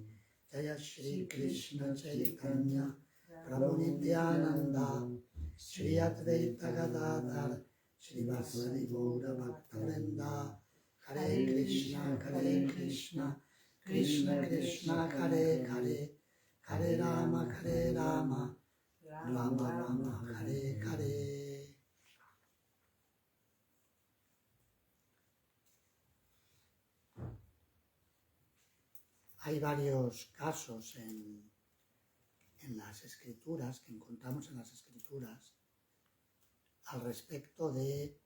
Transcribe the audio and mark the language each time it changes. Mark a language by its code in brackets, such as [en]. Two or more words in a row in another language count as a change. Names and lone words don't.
[sa] Jaya Shri Krishna Chaitanya Prabhu Nityananda Shri Advaita Gadadhar Srivasadi Gaura Bhaktivinoda. Hare Krishna Krishna Krishna Hare Hare Hare Rama Rama Rama Hare Hare. [es] Hay varios casos en las escrituras, que encontramos en las escrituras, al respecto de